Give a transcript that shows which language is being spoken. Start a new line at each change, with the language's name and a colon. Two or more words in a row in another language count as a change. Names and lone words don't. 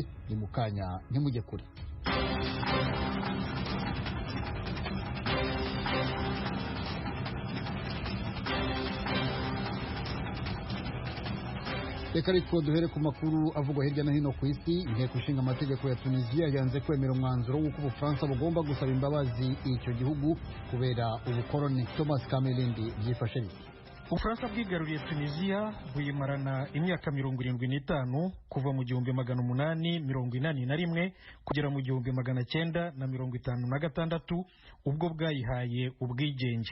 Kinyarwanda: Ni mukanya ntimujye kure. Reka ariko duhere ku makuru avugwa hirya no hino ku isi. Inteko ishinga amategeko ya Tunisia yanze kwemera umwanzuro w'uko Ubufaransa bugomba gusaba imbabazi icyo gihugu kubera ubukoloni. Thomas Kamelindi byifashe bite? Ubufaransa bwigaruriye Tunisia buyimarana imyaka 75 kuva mu 1881 kugera mu 1956 ubwo bwayihaye ubwigenge.